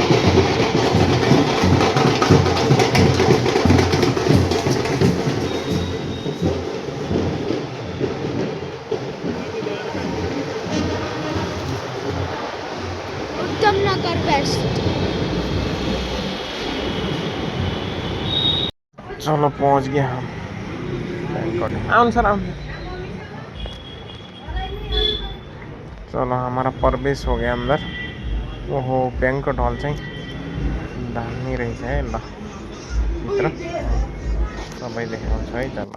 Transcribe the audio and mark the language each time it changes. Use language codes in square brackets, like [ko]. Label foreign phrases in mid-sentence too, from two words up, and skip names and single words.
[hi] उत्तम नगर वेस्ट। चलो पहुंच गए हम। आंसर चलो हमारा प्रवेश हो गया अंदर। [ne] ओहो बैंक्वेट हॉल चाहिँ दामी रहेछ है। ल भित्र सबै देखाउँछ है त।